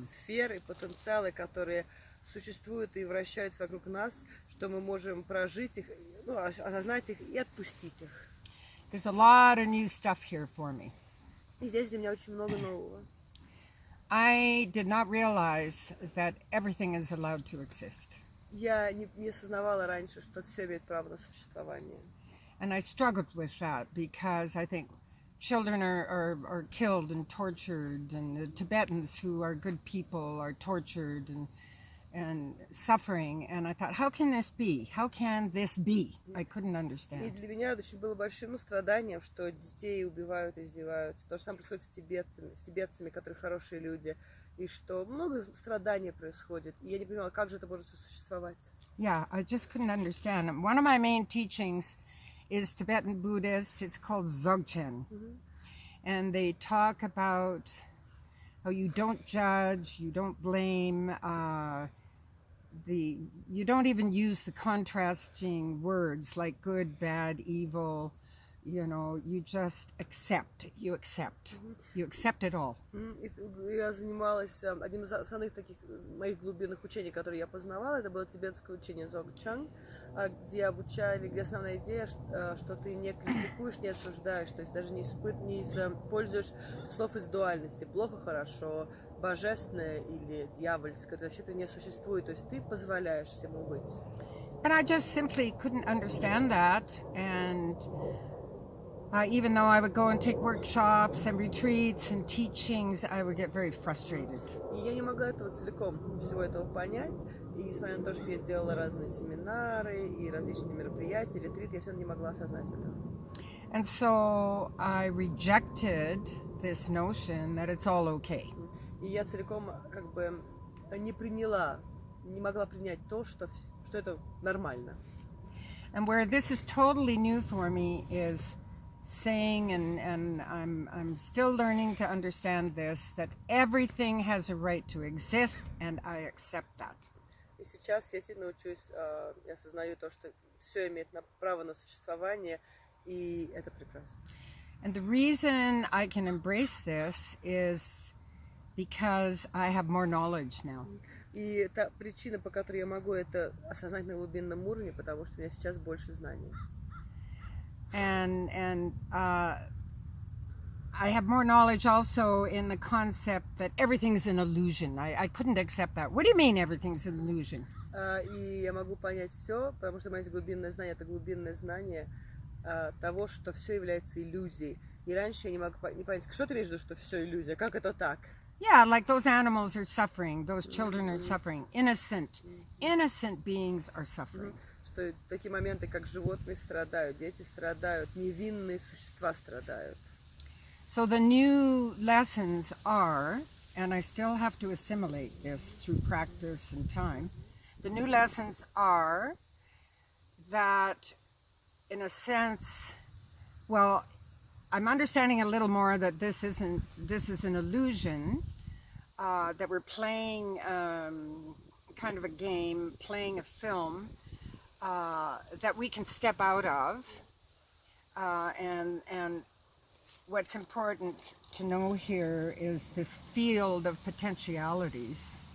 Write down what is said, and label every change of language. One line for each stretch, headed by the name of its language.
Russian: Сферы, потенциалы, которые существуют и вращаются вокруг нас, что мы можем прожить их, осознать их и отпустить их.
English: There's a lot of new stuff here for me.
Russian: И здесь для меня очень много нового.
English: I did not realize that everything is allowed to exist.
Russian: Я не осознавала раньше, что все имеет право на существование.
English: And I struggled with that because I think children are killed and tortured, and the Tibetans who are good people are tortured and suffering. And I thought, how can this be? How can this be? I couldn't understand.
Russian: И для меня очень было большим страданием, что детей убивают, издеваются. То же самое происходит с тибетцами, которые хорошие люди. И что много страданий происходит. И я не понимала, как же это может существовать.
English: Yeah, I just couldn't understand. And one of my main teachings is Tibetan Buddhist. It's called Dzogchen. And they talk about how you don't judge, you don't blame, you don't even use the contrasting words like good, bad, evil. You know, you just accept. You accept it all.
Russian: Я занималась одним из основных таких моих глубинных учений, которые я познавала. Это было тибетское учение Dzogchen, где обучали, где основная идея, что ты не критикуешь, не осуждаешь, то есть даже не используешь слов из дуальности. Плохо, хорошо, божественное или дьявольское. Это вообще-то не существует. То есть ты позволяешь всему быть.
English: And I just simply couldn't understand that. And even though I would go and take workshops and retreats and teachings, I would get very frustrated.
Russian: И я не могла этого целиком, всего этого понять. И несмотря на то, что я делала разные семинары и различные мероприятия, ретриты, я все равно не могла осознать этого.
English: And so I rejected this notion that it's all okay.
Russian: И я целиком как бы не могла принять то, что это нормально.
English: And where this is totally new for me is saying, and I'm still learning to understand this, that everything has a right to exist, and I accept that.
Russian: И сейчас я сильно учусь, я осознаю то, что все имеет право на существование, и это прекрасно.
English: And the reason I can embrace this is because I have more knowledge now.
Russian: И это причина, по которой я могу это осознать на глубинном уровне, потому что у меня сейчас больше знаний.
English: And I have more knowledge also in the concept that everything's an illusion. I couldn't accept that. What do you mean everything's an illusion?
Russian: И я могу понять все, потому что у меня есть глубинное знание. Это глубинное знание того, что все является иллюзией. И раньше я не могла понять, что ты имеешь в виду, что все иллюзия, как это так?
English: Yeah, like those animals are suffering, those children are suffering, innocent beings are suffering.
Russian: Что такие моменты, как животные страдают, дети страдают, невинные существа страдают.
English: So the new lessons are, and I still have to assimilate this through practice and time. The new lessons are that, in a sense, well, I'm understanding a little more that this is an illusion, that we're playing kind of a game, playing a film that we can step out of, and what's important to know here is this field of potentialities,